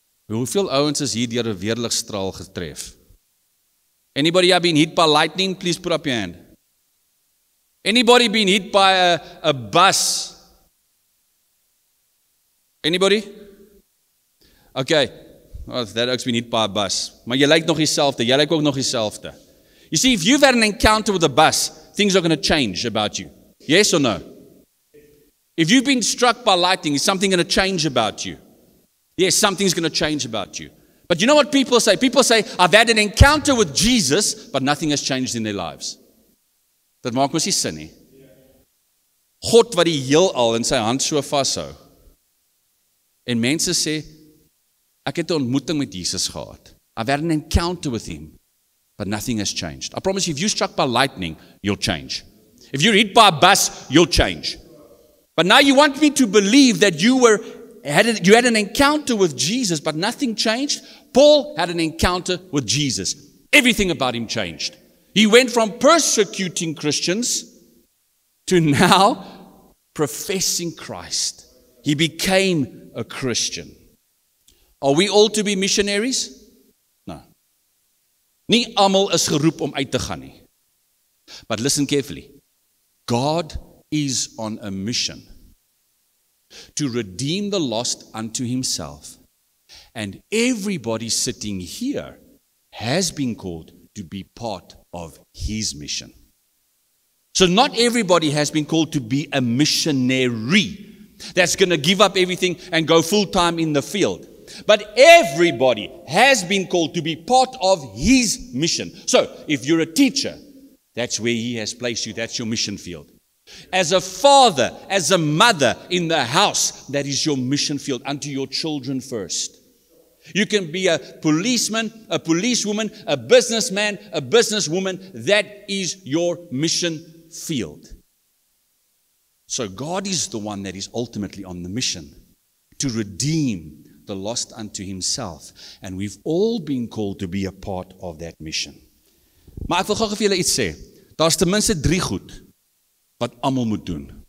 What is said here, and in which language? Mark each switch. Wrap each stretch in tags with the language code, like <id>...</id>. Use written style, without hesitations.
<af>Hoeveel ouens is hier deur 'n weerligstraal getref?</af> <en>Anybody have been hit by lightning? Please put up your hand. Anybody been hit by a bus? Anybody? Okay. Well, that ouk's been hit by a bus.</en> <af>Maar jy lyk nog dieselfde. Jy lyk ook nog dieselfde.</af> <en>You see, if you've had an encounter with a bus, things are going to change about you. Yes or no? If you've been struck by lightning, is something going to change about you? Yes, something's going to change about you. But you know what people say? People say, I've had an encounter with Jesus, but nothing has changed in their lives.</en> <af>Dat maak mos nie sin nie. God wat die heelal in sy hand so vashou. En mense sê, ek het 'n ontmoeting met Jesus gehad.</af> <en>I've had an encounter with him, but nothing has changed. I promise you, if you're struck by lightning, you'll change. If you're hit by a bus, you'll change. But now you want me to believe that you had an encounter with Jesus, but nothing changed? Paul had an encounter with Jesus. Everything about him changed. He went from persecuting Christians to now professing Christ. He became a Christian. Are we all to be missionaries? No.</en> <af>Nie almal is geroep om uit te gaan nie.</af> <en>But listen carefully. God is on a mission to redeem the lost unto himself. And everybody sitting here has been called to be part of his mission. So not everybody has been called to be a missionary that's going to give up everything and go full time in the field. But everybody has been called to be part of his mission. So if you're a teacher, that's where he has placed you. That's your mission field. As a father, as a mother in the house, that is your mission field unto your children first. You can be a policeman, a policewoman, a businessman, a businesswoman. That is your mission field. So God is the one that is ultimately on the mission to redeem the lost unto himself. And we've all been called to be a part of that mission.</en> <af>Maar ek wil gou vir julle iets sê. Daar's ten minste 3 goed wat almal moet doen.</af>